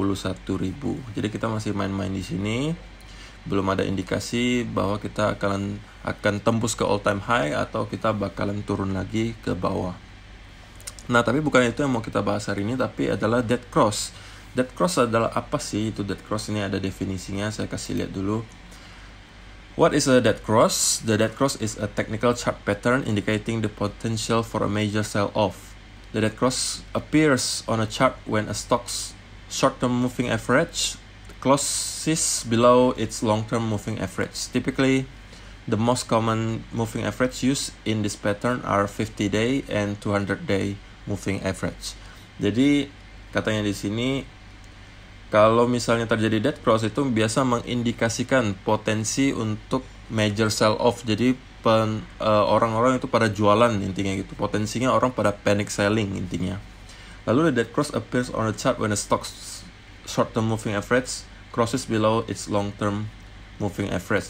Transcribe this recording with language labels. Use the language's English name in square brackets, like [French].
[Indonesian] Jadi kita masih main-main di sini. Belum ada indikasi bahwa kita akan tembus ke all time high atau kita bakalan turun lagi ke bawah. Nah, tapi bukan itu yang mau kita bahas hari ini, tapi adalah dead cross. Dead cross adalah apa sih itu dead cross? Ini ada definisinya, saya kasih lihat dulu. [English] What is a dead cross? The dead cross is a technical chart pattern indicating the potential for a major sell-off. The dead cross appears on a chart when a stock's short-term moving average closes below its long-term moving average. Typically, the most common moving average used in this pattern are 50-day and 200-day moving average. [Indonesian] Jadi katanya di sini, kalau misalnya terjadi dead cross itu biasa mengindikasikan potensi untuk major sell-off. Jadi orang-orang itu pada jualan intinya gitu. Potensinya orang pada panic selling intinya. Lalu [English] the dead cross appears on a chart when the stock's short-term moving average crosses below its long-term moving average.